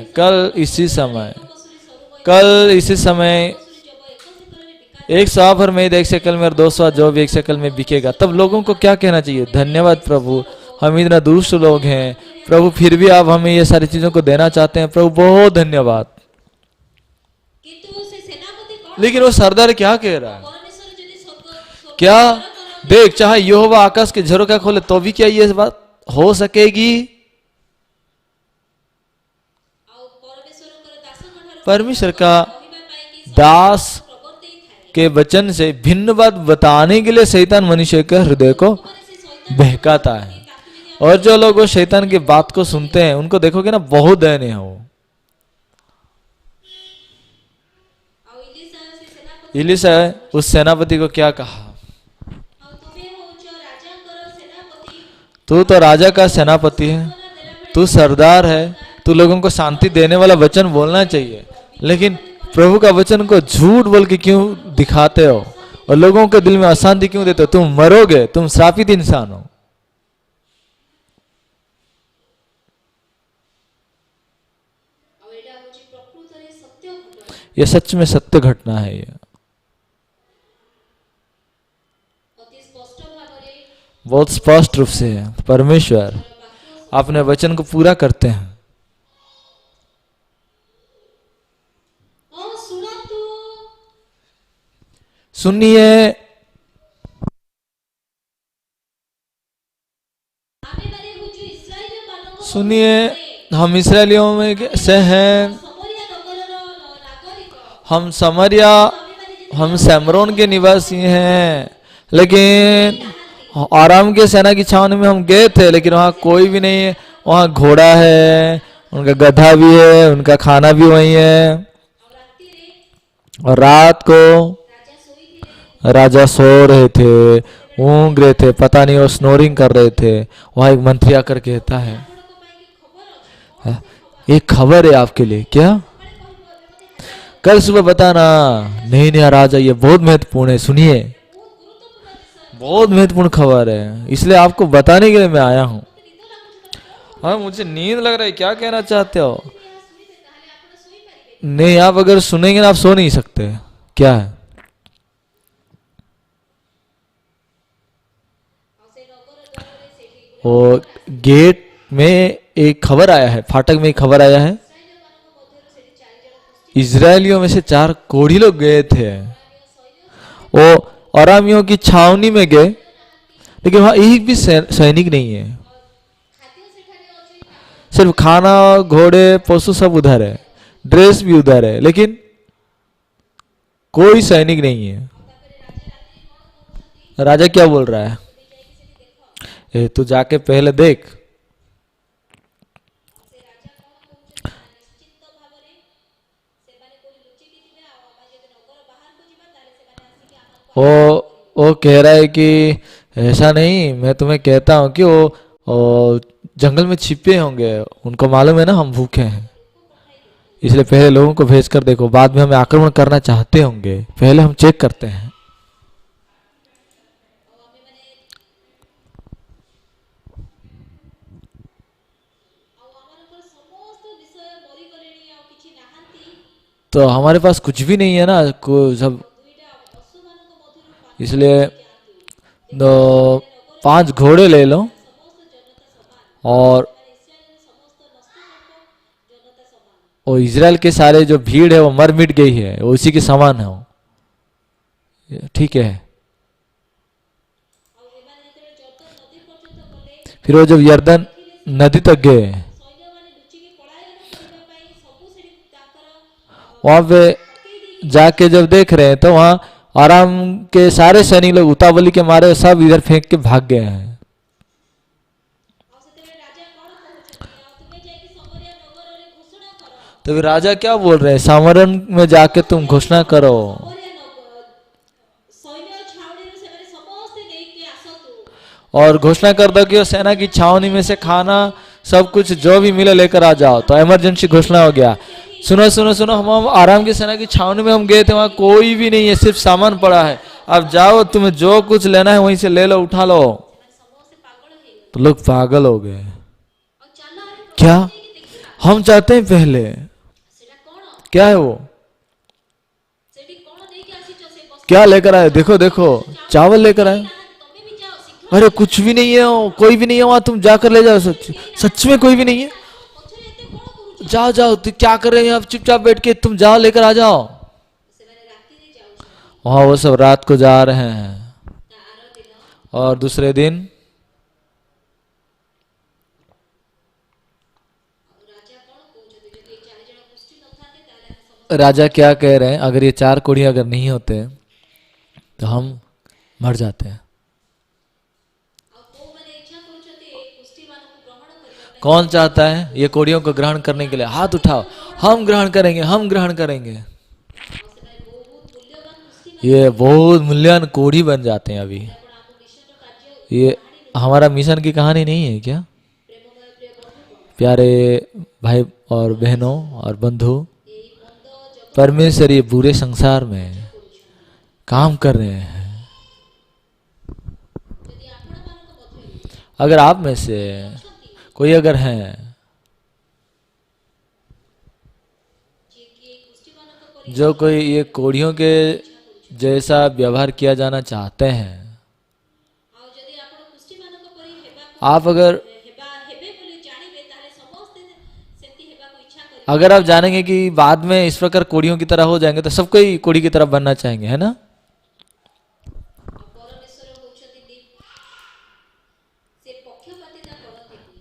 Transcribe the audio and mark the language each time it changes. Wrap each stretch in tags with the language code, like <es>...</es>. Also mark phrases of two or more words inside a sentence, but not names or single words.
<hi>कल इसी समय 100 भर मेद 1 शकल में और 200 जौ भी 1 शकल में बिकेगा। तब लोगों को क्या कहना चाहिए? धन्यवाद प्रभु, हम इतना दुष्ट लोग हैं, प्रभु फिर भी आप हमें ये सारी चीजों को देना चाहते हैं, प्रभु बहुत धन्यवाद।</hi> <or>କିନ୍ତୁ ସେ ସେନାପତି କଣ</or> <hi>लेकिन वो सरदार क्या कह रहा है,</hi> <or>परमेश्वर ଯଦି ସ୍ୱର୍ଗ</or> <hi>क्या देख चाहे यहोवा आकाश के झरोखा खोले तो भी क्या ये बात हो सकेगी?</hi> <or>ଆଉ परमेश्वरଙ୍କର ଦାସଙ୍କ ଠାରୁ</or> <hi>परमेश्वर का</hi> <or>କହିବା ପାଇଁ କି</or> <hi>दास</hi> <or>ପ୍ରବର୍ତ୍ତି ଥାଏ।</or> <hi>के वचन से भिन्न बात बताने के लिए शैतान मनुष्य के हृदय को</hi> <or>ମାନେ ସେ ଶୈତାନ</or> <hi>बहकाता है।</hi> <or>ତାକୁ ଯଦି</or> <hi>और जो लोग वो शैतान की बात को सुनते हैं उनको देखोगे ना बहुत दयनीय है वो।</hi> <or>ଆଉ ଇଲିଶା ସେ ସେନାପତି</or> <hi>इलिशा उस सेनापति को क्या कहा,</hi> <or>ଆଉ ତୁମେ ହଉଛ ରାଜାଙ୍କର ସେନାପତି</or> <hi>तू तो राजा का सेनापति है, तू सरदार है, तू लोगों को शांति देने वाला वचन बोलना चाहिए, लेकिन प्रभु का वचन को झूठ बोल के क्यों दिखाते हो और लोगों के दिल में अशांति क्यों देते हो? तुम मरोगे, तुम श्रापित इंसान हो।</hi> <or>ଆଉ ଏଇଟା ହଉଛି ପ୍ରକୃତରେ ସତ୍ୟ ଘଟଣା।</or> <hi>ये सच में सत्य घटना है। ये</hi> <or>ଅତି ସ୍ପଷ୍ଟ ଭାବରେ</or> <hi>बहुत स्पष्ट रूप से है, परमेश्वर</hi> <or>ବାକ୍ୟ</or> <hi>अपने वचन को पूरा करते हैं।</hi> <or>ହଁ ଶୁଣନ୍ତୁ</or> <hi>सुनिए,</hi> <or>ଆମେ ମାନେ ହଉଛୁ ଇସ୍ରାଏଲ ମାନଙ୍କ</or> <hi>सुनिए, हम इसराइलियों में से हैं,</hi> <or>ସମରିଆ ନଗରର ନାଗରିକ।</or> <hi>हम समरिया, हम सैमरोन के निवासी हैं, लेकिन आराम के सेना की छावनी में हम गए थे, लेकिन वहाँ कोई भी नहीं है। वहाँ घोड़ा है, उनका गधा भी है, उनका खाना भी वही है।</hi> <or>ଆଉ ରାତିରେ</or> <hi>और रात को</hi> <or>ରାଜା ଶୋଇଥିଲେ</or> <hi>राजा सो रहे थे, ऊँग रहे थे, पता नहीं वो स्नोरिंग कर रहे थे। वहाँ एक मंत्री आकर कहता है,</hi> <or>ଆପଣଙ୍କ ପାଇଁ କି ଖବର ଅଛି।</or> <hi>एक खबर है आपके लिए। क्या? कल सुबह बताना। नहीं नहीं राजा, ये बहुत महत्वपूर्ण है, सुनिए, बहुत महत्वपूर्ण खबर है, इसलिए आपको बताने के लिए मैं आया हूँ। हाँ मुझे नींद लग रहा है, क्या कहना चाहते हो?</hi> <or>ଶୁଣିବେ ତାହେଲେ ଆପଣ ଶୋଇପାରିବେ।</or> <hi>नहीं, आप अगर सुनेंगे ना आप सो नहीं सकते। क्या है?</hi> <or>ଆଉ ସେ ନଗର ଦ୍ୱାରରେ ସେଠି</or> <hi>वो गेट में एक खबर आया है, फाटक में एक खबर आया है,</hi> <or>ଇସ୍ରାଏଲମାନଙ୍କ ମଧ୍ୟରୁ ସେଠି 4 ଜଣ</or> <hi>इजरायलियों में से 4 कोढ़ी लोग गए थे। वो अरामियों की छावनी में गए, लेकिन वहां एक भी सैनिक नहीं है।</hi> <or>ଖାଦ୍ୟ ସେଠାରେ ଅଛି।</or> <hi>सिर्फ खाना, घोड़े, पशु सब उधर है, ड्रेस भी उधर है, लेकिन कोई सैनिक नहीं है। राजा क्या बोल रहा है? तू जाके पहले देख।</hi> <or>ସେ ରାଜା କଣ କହୁଛନ୍ତି ନା ନିଶ୍ଚିତ ଭାବରେ ସେମାନେ କୋଉଠି ଲୁଚିକି ଥିବେ ଆଉ ଆମେ ଯଦି ନଗର ବାହାରକୁ ଯିବା ତାହେଲେ ସେମାନେ ଆସିକି ଆମକୁ</or> <hi>वो कह रहा है कि ऐसा नहीं, मैं तुम्हें कहता हूँ कि वो जंगल में छिपे होंगे, उनको मालूम है ना हम भूखे हैं, इसलिए पहले लोगों को भेज कर देखो, बाद में हमें आक्रमण करना चाहते होंगे, पहले हम चेक करते हैं।</hi> <or>ଆଉ ଆମେ ମାନେ ଆଉ ଆମମାନଙ୍କର ସମସ୍ତ ବିଷୟ ମରିଗଲେଣି ଆଉ କିଛି ନାହାନ୍ତି।</or> <hi>तो हमारे पास कुछ भी नहीं है ना, सब,</hi> <or>ଦୁଇଟା ପଶୁମାନଙ୍କ ମଧ୍ୟରୁ</or> <hi>इसलिए 5 घोड़े ले लो</hi> <or>ସମସ୍ତ ଜନତା ସମାନ।</or> <hi>और</hi> <or>ମାନେ ଇସ୍ରାଏଲର ସମସ୍ତ ନଷ୍ଟକର୍ମ ଜନତା ସମାନ।</or> <hi>वो इजराइल के सारे जो भीड़ है वो मर मिट गई है, वो उसी के समान है वो। ठीक है।</hi> <or>ଆଉ ଏମାନେ ଯେତେବେଳେ ଜର୍ଦ୍ଦନ ନଦୀ ପର୍ଯ୍ୟନ୍ତ ଗଲେ</or> <hi>फिर वो जब यर्दन नदी तक गए,</hi> <or>ସୈନ୍ୟମାନେ ଲୁଚିକି ପଳାୟନ କରିବା ପାଇଁ ସବୁ ସେଠି ତାଙ୍କର</or> <hi>वहां पे जाके जब देख रहे हैं तो वहां आराम के सारे सैनिक लोग उतावली के मारे सब इधर फेंक के भाग गए हैं।</hi> <or>ଆଉ ସେତେବେଳେ ରାଜା କଣ କହୁଛନ୍ତି ଆଉ ତୁମେ ଯାଇକି ସମରିଆ ନଗରରେ ଘୋଷଣା କର।</or> <hi>तो फिर राजा क्या बोल रहे हैं? सामरन में जाके तुम घोषणा करो</hi> <or>ସମରିଆ ସୈନ୍ୟ ଛାଉଣୀରୁ ସେମାନେ ସମସ୍ତେ ନେଇକି ଆସନ୍ତୁ।</or> <hi>और घोषणा कर दो कि वो सेना की छावनी में से खाना सब कुछ जो भी मिले लेकर आ जाओ। तो इमरजेंसी घोषणा हो गया। सुनो सुनो सुनो, हम आराम की सेना की छावनी में हम गए थे, वहां कोई भी नहीं है, सिर्फ सामान पड़ा है, अब जाओ, तुम्हें जो कुछ लेना है वहीं से ले लो, उठा लो।</hi> <or>ସେମାନେ ସମସ୍ତେ ପାଗଳ ହେଇଗଲେ।</or> <hi>तो लोग पागल हो गए।</hi> <or>ଆଉ ଚାଲ ଆମେ</or> <hi>क्या?</hi> <or>ଯାଇକି ଦେଖିବା</or> <hi>हम चाहते हैं पहले।</hi> <or>ସେଟା କଣ</or> <hi>क्या है वो?</hi> <or>ସେଠି କଣ ନେଇକି ଆସିଛ ସେ ବସ୍ତ୍ର।</or> <hi>क्या लेकर आए? देखो देखो, चावल लेकर आए।</hi> <or>ତମେ ବି ଯାଅ ଶୀଘ୍ର</or> <hi>अरे कुछ भी नहीं है, कोई भी नहीं है वहां, तुम जाकर ले जाओ। सच सच में कोई भी नहीं है।</hi> <or>ପଛରେ ଏତେ କଣ କରୁଛ?</or> <hi>जाओ जाओ, तुम क्या कर रहे हैं आप, चुपचाप बैठ के, तुम जाओ लेकर आ जाओ।</hi> <or>ସେମାନେ ରାତିରେ ଯାଉଛନ୍ତି।</or> <hi>वहां वो सब रात को जा रहे हैं।</hi> <or>ତା ଆର ଦିନ</or> <hi>और दूसरे दिन</hi> <or>ରାଜା କଣ କହୁଛନ୍ତି, ଯଦି ଏ 4 ଜଣ ଗୋଷ୍ଠୀ ନଥାନ୍ତେ ତାହେଲେ ଆମେ ସମସ୍ତେ</or> <hi>राजा क्या कह रहे हैं, अगर ये 4 कोढ़ी अगर नहीं होते तो हम मर जाते हैं।</hi> <or>ଆଉ କୋଉମାନେ ଇଚ୍ଛା କରୁଛନ୍ତି ଏ ଗୋଷ୍ଠୀମାନଙ୍କୁ ଗ୍ରହଣ କରିବା ପାଇଁ?</or> <hi>कौन चाहता है ये कोढ़ियों को ग्रहण करने के लिए? हाथ उठाओ, हम ग्रहण करेंगे, हम ग्रहण करेंगे।</hi> <or>ଆଉ ସେମାନେ ବହୁତ ମୂଲ୍ୟବାନ ଗୋଷ୍ଠୀ</or> <hi>ये बहुत मूल्यवान कोढ़ी बन जाते हैं अभी।</hi> <or>ଆପଣ ଆମ ମିଶନର କାର୍ଯ୍ୟ</or> <hi>ये हमारा मिशन की कहानी नहीं है क्या?</hi> <or>ପ୍ରେମମୟ ପ୍ରିୟ ବନ୍ଧୁଗଣ,</or> <hi>प्यारे भाई और बहनों और बंधु,</hi> <or>ଏଇ ମନ୍ଦ ଜଗତ</or> <hi>परमेश्वर ये बुरे संसार में</hi> <or>କରୁଛନ୍ତି।</or> <hi>काम कर रहे हैं।</hi> <or>ଯଦି ଆପଣମାନଙ୍କ ମଧ୍ୟରୁ</or> <hi>अगर आप में से</hi> <or>ଅଛନ୍ତି</or> <hi>कोई अगर है</hi> <or>ଯିଏକି ଏଇ ଗୋଷ୍ଠୀମାନଙ୍କ ପରି</or> <hi>जो कोई ये कोढ़ियों के जैसा व्यवहार किया जाना चाहते हैं,</hi> <or>ଆଉ ଯଦି ଆପଣ ଗୋଷ୍ଠୀମାନଙ୍କ ପରି ହେବାକୁ</or> <hi>आप अगर</hi> <or>ହେବେ ବୋଲି ଜାଣିବେ ତାହେଲେ ସମସ୍ତେ ସେମିତି ହେବାକୁ ଇଚ୍ଛା କରିବେ।</or> <hi>अगर आप जानेंगे कि बाद में इस प्रकार कोढ़ियों की तरह हो जाएंगे तो सब कोई कोढ़ी की तरह बनना चाहेंगे, है ना?</hi> <or>ଆଉ ପରମେଶ୍ୱର ହଉଛନ୍ତି ସେ ପକ୍ଷପାତିତା କରନ୍ତିନି।</or>